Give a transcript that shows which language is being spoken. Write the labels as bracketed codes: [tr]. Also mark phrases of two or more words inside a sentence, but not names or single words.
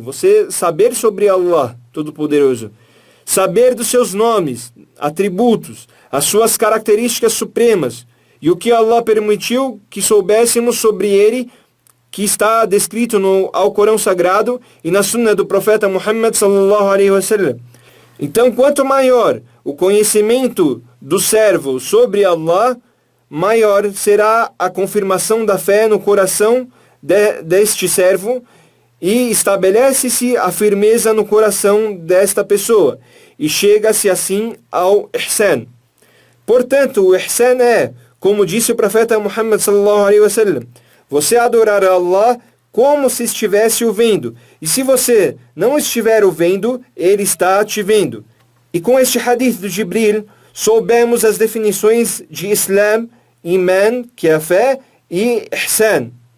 [pt] Você saber sobre Allah Todo-Poderoso. Saber dos seus nomes, atributos, as suas características supremas e o que Allah permitiu que soubéssemos sobre ele, que está descrito no Alcorão Sagrado e na Sunna do profeta Muhammad [ar] صلى الله عليه وسلم. [pt] Então, quanto maior o conhecimento do servo sobre Allah, maior será a confirmação da fé no coração deste servo e estabelece-se a firmeza no coração desta pessoa e chega-se assim ao ihsan. Portanto, o ihsan é, como disse o profeta Muhammad [ar] صلى الله عليه وسلم, [pt] você adorar a Allah como se estivesse o vendo. E se você não estiver o vendo, ele está te vendo. E com este hadith do Jibril, soubemos as definições de Islam, Iman, que é a fé, e Ihsan.